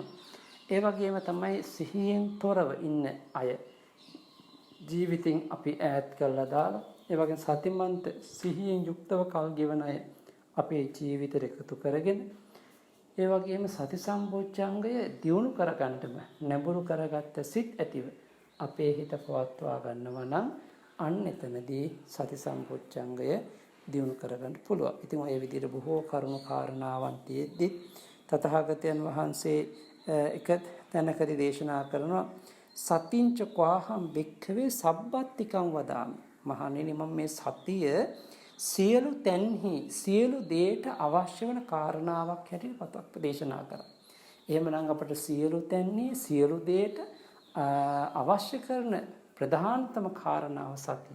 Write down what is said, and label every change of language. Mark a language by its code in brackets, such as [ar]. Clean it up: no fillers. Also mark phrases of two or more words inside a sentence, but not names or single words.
[si] ඒ වගේම තමයි සිහියෙන් තොරව ඉන්න අය ජීවිතින් අපි ඈත් කරලා දාලා ඒ වගේම සතිමන්ත සිහියෙන් යුක්තව කල් ගෙවන අය අපේ ජීවිතයට එකතු කරගෙන ඒ වගේම සති සම්බොජ්ජංගය දියුණු කරගන්නම නැඹුරු කරගත්ත සිත් ඇතිව අපේ හිත පවත්වා ගන්නවා නම් අන්න එතනදී සති සම්බොජ්ජංගය දියුණු කරගන්න පුළුවන්. ඉතින් ඔය විදිහට බොහෝ කරුණු කාරණාවන් තියෙද්දි තථාගතයන් වහන්සේ එක තැනකදී දේශනා කරනවා [pi] සතිංච කවාහම් භික්ඛවේ සබ්බත්තිකං වදාමි. [si] මහණෙනි මම මේ සතිය සියලු තැන්හි සියලු දේට අවශ්‍ය වන කාරණාවක් හැටියට පතක් දේශනා කරා. එහෙමනම් අපට සියලු තැන්හි සියලු දේට අවශ්‍ය කරන ප්‍රධානතම කාරණාව සතිය.